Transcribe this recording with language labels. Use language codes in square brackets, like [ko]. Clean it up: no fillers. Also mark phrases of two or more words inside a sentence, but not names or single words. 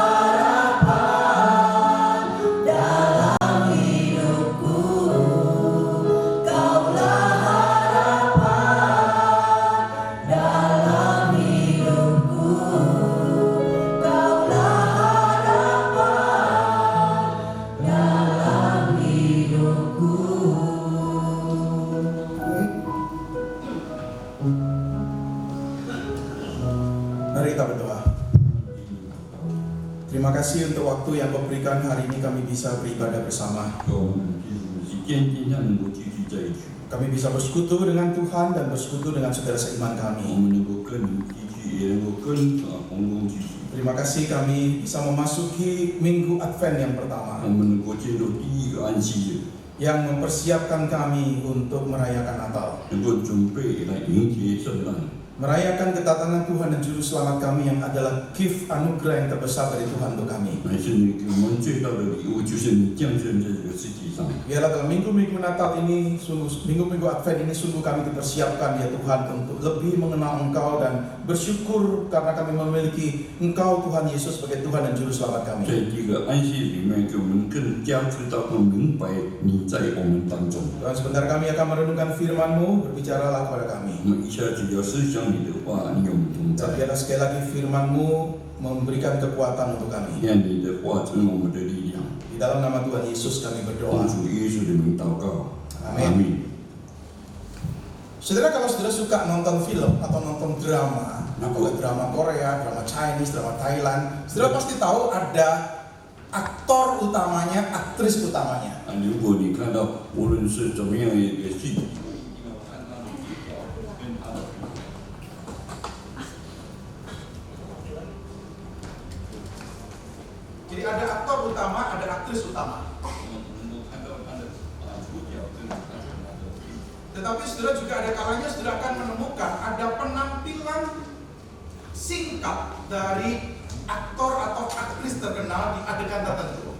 [id] harapan dalam hidupku, Kaulah harapan dalam hidupku, Kaulah harapan dalam hidupku. Mari kita berdoa. Terima kasih untuk waktu yang Kau berikan hari ini kami bisa beribadah bersama. [zh] 让我们就是坚定下能够继续在一起， [id] Kami bisa bersekutu dengan Tuhan dan bersekutu dengan saudara seiman [zh] 我 [id] kami. [zh] 们能够跟你继续，也能够跟红龙继续， [id] Terima kasih kami bisa memasuki Minggu Advent yang [zh] 我 [id] pertama [zh] 们能够进入第一个安息日， [id] yang mempersiapkan kami untuk merayakan Natal. [zh] 能够准备来迎接圣诞， [id] merayakan kedatangan Tuhan dan Juru Selamat kami yang adalah gift anugerah yang terbesar dari Tuhan untuk kami. [zh] 乃是你给我们最大的礼物，就是你降生在这个世界上。 [id] Biarlah dalam minggu-minggu Natal ini, minggu-minggu Advent ini sungguh kami dipersiapkan ya Tuhan untuk lebih mengenal Engkau dan bersyukur karena kami memiliki Engkau Tuhan Yesus sebagai Tuhan dan Juru Selamat [zh] 在 [id] kami. [zh] 这个安息里面，给我们更加知道和明白你在我们当中。 [id] Tuhan, sebentar kami akan merenungkan firman-Mu, berbicaralah kepada kami. [zh] 我们一下子要思想你的话，你有没有同 [id] Dan [zh] 在？ [id] biarlah sekali lagi firman-Mu memberikan kekuatan untuk kami. [zh] 愿你的话成为我们的力量。 [id] Di dalam nama Tuhan Yesus kami [zh] 奉 [id] berdoa. [zh] 主耶稣的名祷告， [id] Amin. [zh] 阿门。 [id] Saudara, kalau saudara suka nonton film atau nonton drama, apakah drama Korea, drama Chinese, drama Thailand, saudara pasti tahu ada aktor utamanya, aktris utamanya. [zh] 啊，如果你看到无论是怎么样一个戏， [id] Jadi ada aktor utama, ada aktris utama. Tetapi saudara juga ada kalanya saudara akan menemukan ada penampilan singkat dari aktor atau aktris terkenal di adegan tertentu.